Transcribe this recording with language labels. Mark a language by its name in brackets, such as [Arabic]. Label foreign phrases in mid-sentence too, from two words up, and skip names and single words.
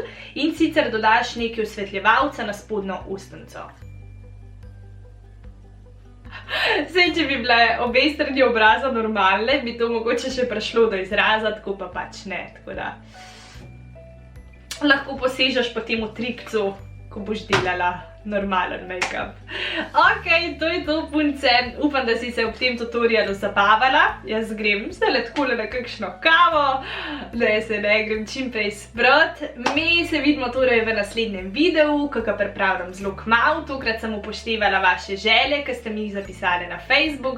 [Slovenian] In sicer dodaš nekaj osvetljevalca na spodnjo ustnico. Zdaj, če bi bile obe strani obraza normalne, bi to mogoče še prišlo do izraza, tako pa pač ne. Tako da lahko posežeš po tem trikcu, ko boš delala normalen make-up. Ok, to je to, punce. Upam, da si se ob tem tutorialu zabavala. Jaz grem zdaj takole na kakšno kavo, da se ne grem čim prej sprot. Mi se vidimo torej v naslednjem videu, ki ga pripravljam zelo kmalu. Tokrat sem upoštevala vaše želje, ki ste mi jih zapisali na Facebook.